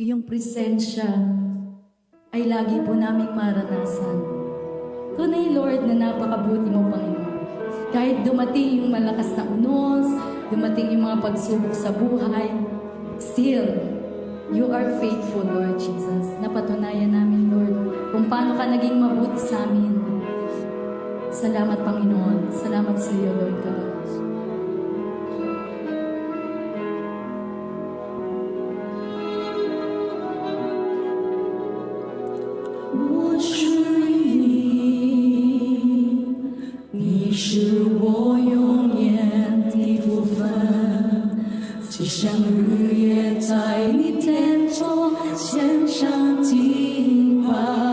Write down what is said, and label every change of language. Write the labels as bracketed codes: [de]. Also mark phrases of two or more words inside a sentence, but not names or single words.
[tl] presensya ay lagi po naming maranasan. Tunay, Lord, na napakabuti mo, Panginoon. Kahit dumating yung malakas na unos, dumating yung mga pagsubok sa buhay, [en] still, you are faithful, [tl] Lord Jesus. Napatunayan namin, Lord, kung paano ka naging mabuti sa amin. Salamat, Panginoon. Salamat sa iyo, Lord God. [zh] 我属于你，你是我永远的福分，就像日夜在你殿中献上敬拜，